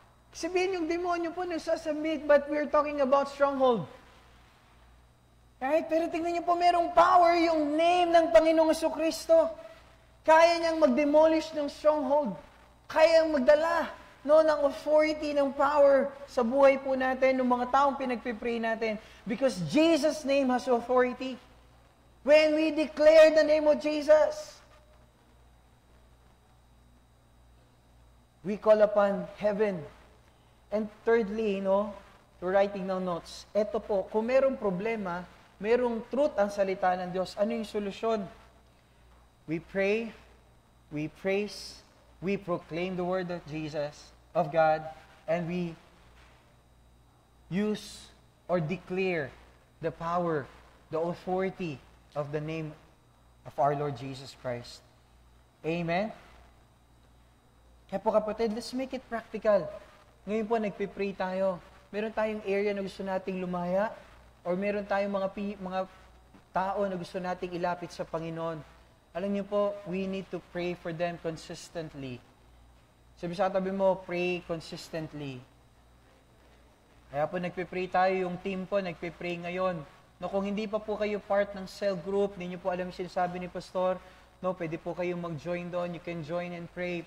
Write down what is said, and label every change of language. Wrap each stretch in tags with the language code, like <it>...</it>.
<tl>Sabihin yung demonyo po nagsasubmit,</tl> <en>but we're talking about stronghold. Right?</en> <tl>Pero tingnan niyo po, merong power yung name ng Panginoong Jesucristo. Kaya niyang mag-demolish ng stronghold. Kaya niyang magdala ng authority, ng power sa buhay po natin, ng mga taong pinagpipray natin.</tl> <en>Because Jesus' name has authority. When we declare the name of Jesus, we call upon heaven. And thirdly, writing</en> <tl>ng notes, eto po, kung merong problema, merong truth ang salita ng Diyos, ano yung solusyon?</tl> <en>We pray, we praise, we proclaim the word of Jesus, of God, and we use or declare the power, the authority of the name of our Lord Jesus Christ. Amen?</en> <tl>Kaya po kapatid,</tl> <en>let's make it practical.</en> <tl>Ngayon po, nagpipray tayo. Meron tayong area na gusto nating lumaya, or meron tayong mga tao na gusto nating ilapit sa Panginoon. Alam niyo po,</tl> <en>we need to pray for them consistently.</en> <tl>Sabi sa katabi mo,</tl> <en>pray consistently.</en> <tl>Kaya po nagpipray tayo, yung team po nagpipray ngayon. No, kung hindi pa po kayo part ng cell group, hindi niyo po alam yung sinasabi ni Pastor, no, pwede po kayong mag-join doon.</tl> <en>You can join and pray.</en>